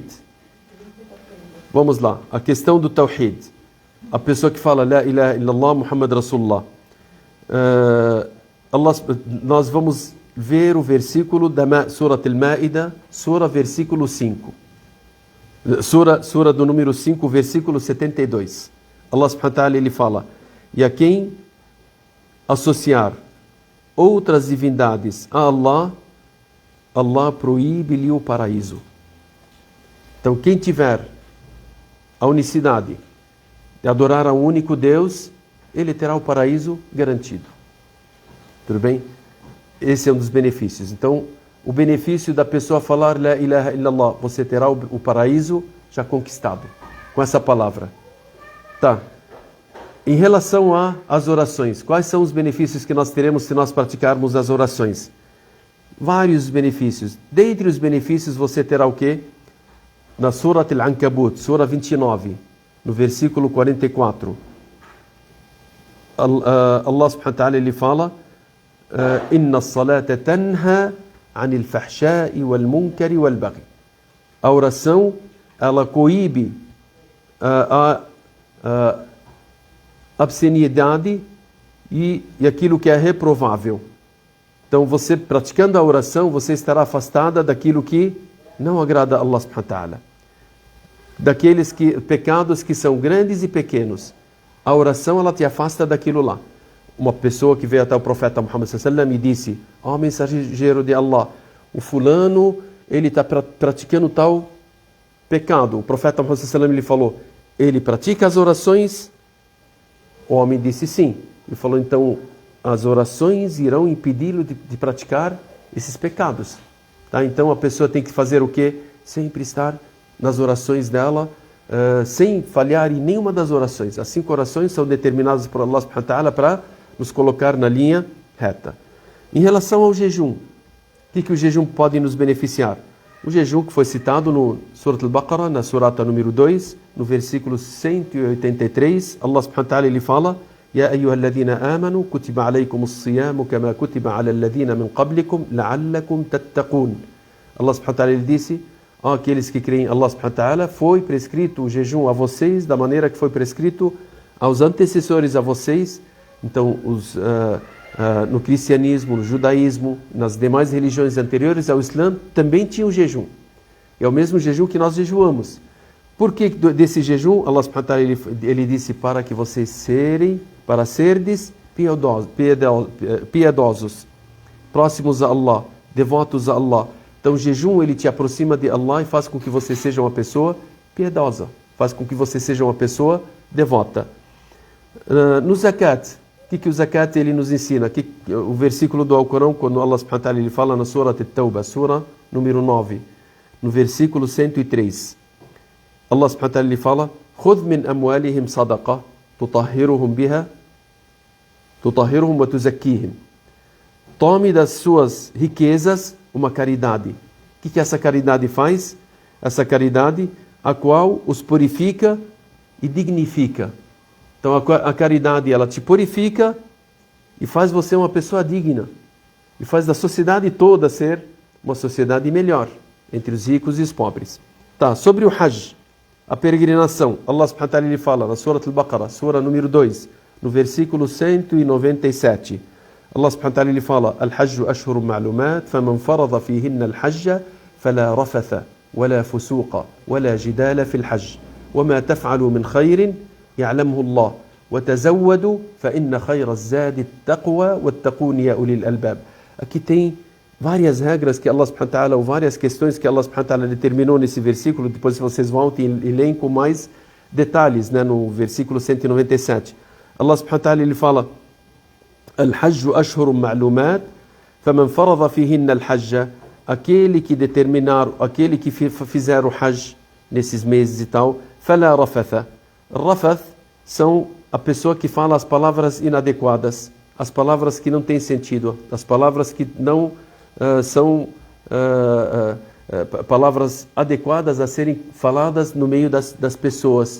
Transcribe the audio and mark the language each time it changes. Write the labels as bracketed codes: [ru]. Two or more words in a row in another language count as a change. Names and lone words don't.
[pt] Vamos lá, a questão do Tawhid. A pessoa que fala [ar] لا إله إلا الله محمد رسول الله. [pt] Nós vamos ver o versículo da Surat Al-Ma'idah, Sura versículo 5. Sura do número 5, versículo 72. [ar] الله سبحانه وتعالى [pt] ele fala: e a quem associar outras divindades a Allah, Allah proíbe-lhe o paraíso. Então quem tiver a unicidade de adorar a um único Deus, ele terá o paraíso garantido. Tudo bem? Esse é um dos benefícios. Então, o benefício da pessoa falar [ar] لا إله إلا الله, [pt] você terá o paraíso já conquistado com essa palavra. Tá. Em relação às orações, quais são os benefícios que nós teremos se nós praticarmos as orações? Vários benefícios. Dentre os benefícios você terá o quê? Na Surat Al-Ankabut, Sura 29, no versículo 44. [ar] الله سبحانه وتعالى [pt] ele fala: [ar] إن الصلاة تنهى عن الفحشاء والمنكر والبغي. [pt] A oração, ela coíbe a obscenidade e aquilo que é reprovável. Então, você praticando a oração, você estará afastada daquilo que não agrada a [ar] الله سبحانه وتعالى. [pt] Daqueles pecados que são grandes e pequenos. A oração, ela te afasta daquilo lá. Uma pessoa que veio até o profeta Muhammad [ar] صلى الله عليه وسلم [pt] e disse: ó mensageiro de Allah, o fulano, ele está praticando tal pecado. O profeta Muhammad [ar] صلى الله عليه وسلم [pt] lhe falou: ele pratica as orações? O homem disse sim. Ele falou: então as orações irão impedi-lo de praticar esses pecados. Tá? Então a pessoa tem que fazer o quê? Sempre estar nas orações dela, sem falhar em nenhuma das orações. As 5 orações são determinadas por [ar] الله سبحانه وتعالى [pt] para nos colocar na linha reta. Em relação ao jejum, o que o jejum pode nos beneficiar? O jejum que foi citado no Surat Al-Baqarah, na surata número 2, no versículo 183, [ar] الله سبحانه وتعالى [pt] ele fala: [ar] يا أيها الذين آمنوا كتب عليكم الصيام كما كتب على الذين من قبلكم لعلكم تتقون. الله سبحانه وتعالى [pt] ele disse: aqueles que creem em [ar] الله سبحانه وتعالى, [pt] foi prescrito o jejum a vocês da maneira que foi prescrito aos antecessores a vocês. Então, no cristianismo, no judaísmo, nas demais religiões anteriores ao Islã, também tinha o jejum. É o mesmo jejum que nós jejuamos. Por que desse jejum? [ar] الله سبحانه وتعالى [pt] ele disse: para que vocês serdes piedosos, próximos a Allah, devotos a Allah. Então o jejum ele te aproxima de Allah e faz com que você seja uma pessoa piedosa, faz com que você seja uma pessoa devota. No zakat, o que o zakat ele nos ensina? O versículo do Alcorão, quando [ar] الله سبحانه وتعالى [pt] ele fala na Surat At-Tawbah, Sura número 9, no versículo 103. [ar] الله سبحانه وتعالى [pt] ele fala: [ar] خُذْ مِنْ أَمْوَالِهِمْ صَدَقَةً تُطَهِّرُهُمْ وتزكيهم. [pt] Tome das suas riquezas uma caridade. O que essa caridade faz? Essa caridade a qual os purifica e dignifica. Então a caridade ela te purifica e faz você uma pessoa digna. E faz da sociedade toda ser uma sociedade melhor, entre os ricos e os pobres. Tá, sobre o Hajj, a peregrinação, [ar] الله سبحانه وتعالى [pt] ele fala na Surat Al-Baqarah, Sura número 2, no versículo 197. [ar] الله سبحانه وتعالى [pt] ele fala: [ar] الحج أشهر معلومات فمن فرض فيهن الحج فلا رفث ولا فسوق ولا جدال في الحج وما تفعلوا من خير يعلمه الله وتزودوا فإن خير الزاد التقوى واتقون يا أولي الألباب. [pt] Aqui tem várias regras que [ar] الله سبحانه وتعالى, [pt] ou várias questões que [ar] الله سبحانه وتعالى [pt] determinou nesse versículo. Depois vocês voltem e leem com mais detalhes, né, no versículo 197. [ar] الله سبحانه وتعالى [pt] ele fala: [ar] الحج أشهر معلومات فمن فرض فيهن الحج, [pt] aquele que determinar, aquele que fizer o Hajj nesses meses e tal, [ar] فلا رفث. [pt] Rafath são a pessoa que fala as palavras inadequadas, as palavras que não têm sentido, as palavras que não são palavras adequadas a serem faladas no meio das pessoas.